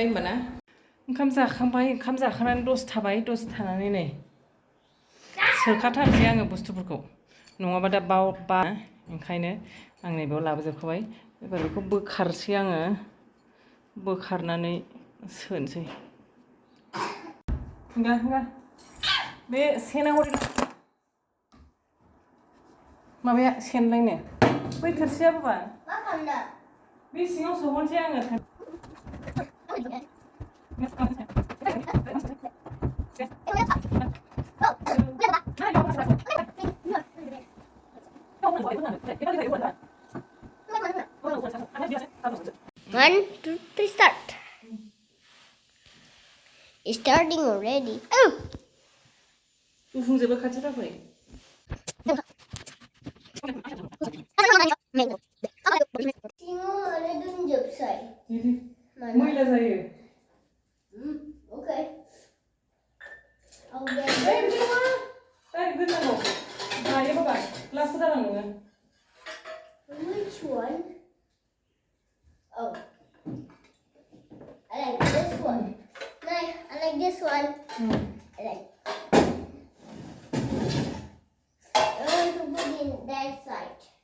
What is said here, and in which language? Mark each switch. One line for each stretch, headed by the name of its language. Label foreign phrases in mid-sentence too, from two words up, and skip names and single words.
Bodo: होमबा ना ओंखाम जाखांबाय ओंखाम जाखांनानै दसे थाबाय दसे थानानै नै सोखाथारसै आङो बुस्थुफोरखौ नङाबा दा बावबा ओंखायनो आं नैबेयाव लाबोजोबखाबाय एबार बेखौ बोखारसै आङो बोखारनानै सोनोसै बे सेना हरै माबाया सेनलायनो बै थोरसिया बाबा बे सिङाव सोहरसै आङो
English: One, two, three, start. It's starting already. Oh!
Bodo: गुफुंजोबो खाथि दाफै मैला जायो
English: Okay. I'll get
Bodo: दोननांगौ हायो बाबा लास्ट दालां नोङो
English: Which one? Oh. I like this one. No, I like this one. I like. I want to put in that side.